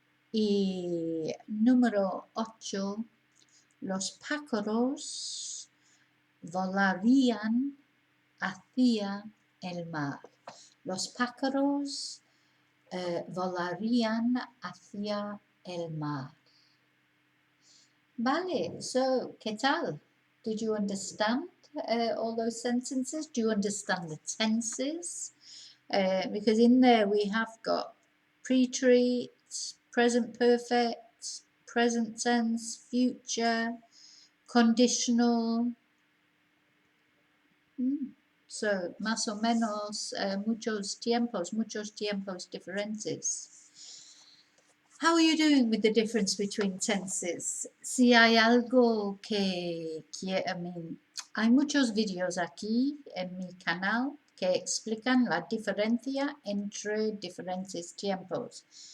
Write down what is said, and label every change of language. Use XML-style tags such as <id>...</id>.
<es>Y número 8, los pájaros volarían hacia el mar. Los pájaros volarían hacia el mar. Vale,</es> <en>so,</en> <es>¿qué tal?</es> <en>Did you understand all those sentences? Do you understand the tenses? Because in there we have got pre-treat, present perfect, present tense, future, conditional. So,</en> <es>más o menos, muchos tiempos diferentes.</es> <en>How are you doing with the difference between tenses?</en> <es>Si hay algo que hay muchos vídeos aquí en mi canal que explican la diferencia entre diferentes tiempos.</es>